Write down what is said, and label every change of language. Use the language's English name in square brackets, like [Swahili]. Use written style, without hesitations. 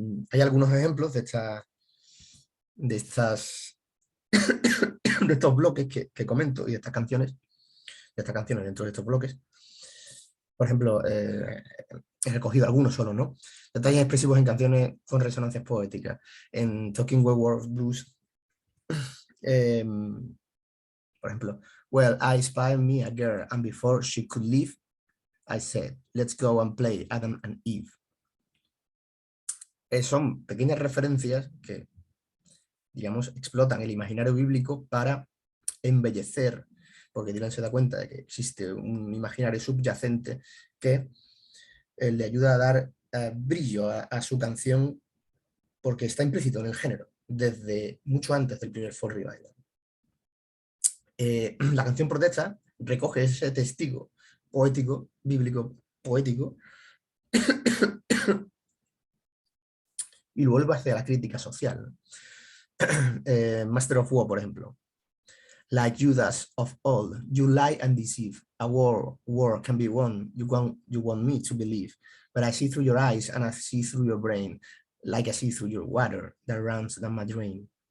[Spanish] Hay algunos ejemplos de estos bloques que comento y de estas canciones dentro de estos bloques. Por ejemplo, he recogido algunos solo, ¿no? Detalles expresivos en canciones con resonancias poéticas. En Talking Werewolf Blues, por ejemplo, [English] well, I spied me a girl, and before she could leave, I said, let's go and play Adam and Eve. [Spanish] Son pequeñas referencias que, digamos, explotan el imaginario bíblico para embellecer, porque Dylan se da cuenta de que existe un imaginario subyacente que le ayuda a dar brillo a su canción, porque está implícito en el género, desde mucho antes del primer Fall Revival. La canción protesta recoge ese testigo poético, bíblico, poético, y vuelve hacia la crítica social. Master of War, por ejemplo. [English] Like Judas of old, you lie and deceive. A war can be won. You want me to believe. But I see through your eyes and I see through your brain, like I see through your water that runs down my drain.